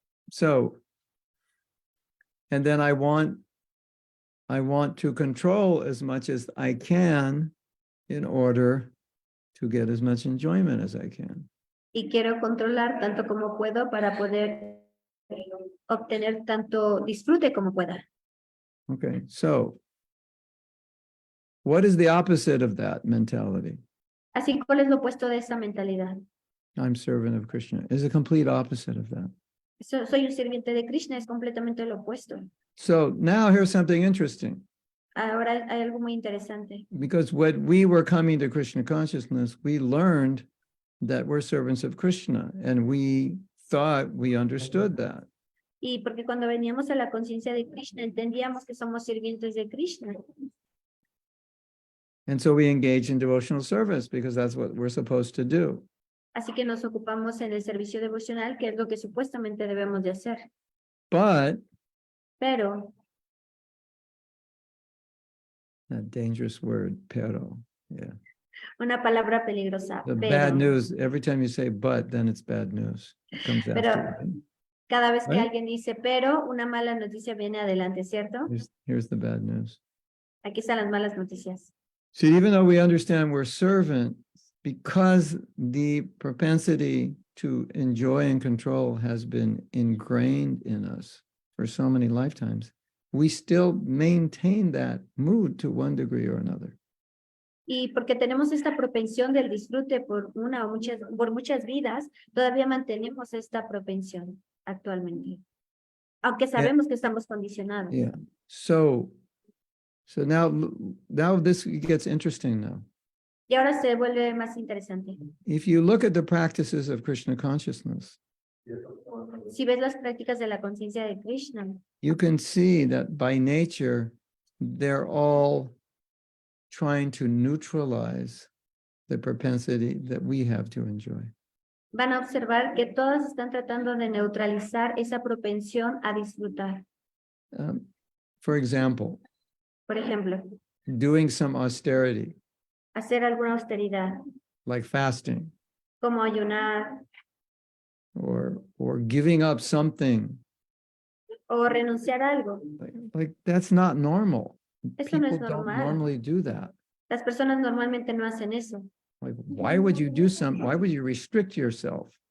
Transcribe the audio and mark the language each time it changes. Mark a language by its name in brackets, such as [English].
[English] So, and then I want to control as much as I can in order to get as much enjoyment as I can. [Spanish] Y quiero controlar tanto como puedo para poder obtener tanto disfrute como pueda. [English] Okay, so what is the opposite of that mentality? [Spanish] Así, ¿cuál es lo opuesto de esa mentalidad? [English] I'm servant of Krishna. Is a complete opposite of that. [Spanish] Soy un sirviente de Krishna, es completamente lo opuesto. [English] So now here's something interesting. [Spanish] Ahora hay algo muy interesante. [English] Because when we were coming to Krishna consciousness, we learned that we're servants of Krishna, and we thought we understood that. [Spanish] Y porque cuando veníamos a la conciencia de Krishna, entendíamos que somos sirvientes de Krishna. [English] And so we engage in devotional service because that's what we're supposed to do. [Spanish] Así que nos ocupamos en el servicio devocional, que es lo que supuestamente debemos de hacer. [English] But [Spanish] Pero, [English] that dangerous word, pero, yeah. [Spanish] una palabra peligrosa, [English] The [Spanish] pero. [English] bad news, every time you say but, then it's bad news. It comes [Spanish] Pero [English] after. Right? [Spanish] cada vez que [English] Right? [Spanish] alguien dice pero, una mala noticia viene adelante, ¿cierto? [English] Here's the bad news. [Spanish] Aquí están las malas noticias. [English] So even though we understand we're servant, because the propensity to enjoy and control has been ingrained in us for so many lifetimes, we still maintain that mood to one degree or another. [Spanish] Y porque tenemos esta propensión del disfrute por muchas vidas, todavía mantenemos esta propensión actualmente. Aunque sabemos que estamos condicionados. [English] Yeah. So now this gets interesting now. [Spanish] Y ahora se vuelve más interesante. [English] If you look at the practices of Krishna consciousness, [Spanish] Si ves las prácticas de la conciencia de Krishna, [English] you can see that by nature, they're all trying to neutralize the propensity that we have to enjoy. [Spanish] van a observar que todas están tratando de neutralizar esa propensión a disfrutar. [English] For example, [Spanish] Por ejemplo, [English] doing some austerity, [Spanish] hacer alguna austeridad, [English] like fasting, [Spanish] como ayunar [English] or giving up something, [Spanish] o renunciar a algo. [English] like that's not normal. [Spanish] Eso no es [English] People don't [Spanish] normal. [English] normally do that. [Spanish] Las personas normalmente no hacen eso. [English] Like, why would you do something? Why would you restrict yourself?